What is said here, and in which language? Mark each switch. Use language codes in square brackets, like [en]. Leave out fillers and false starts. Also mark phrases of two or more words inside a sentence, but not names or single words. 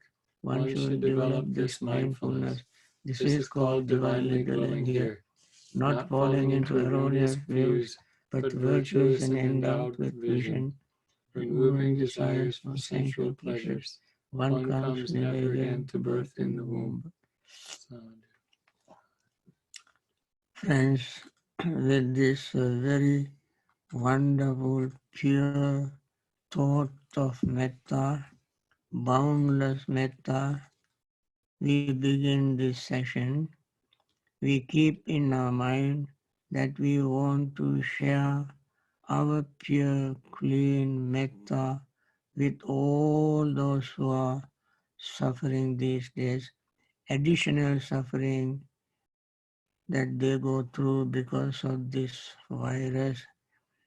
[en] One should develop this mindfulness. This is called divinely dwelling here, not falling into erroneous views, but virtuous and endowed with vision, removing desires for sensual pleasures. One comes never again to birth in the womb. Friends, with this very wonderful, pure thought of metta, boundless metta, we begin this session. We keep in our mind that we want to share our pure, clean metta with all those who are suffering these days, additional suffering that they go through because of this virus,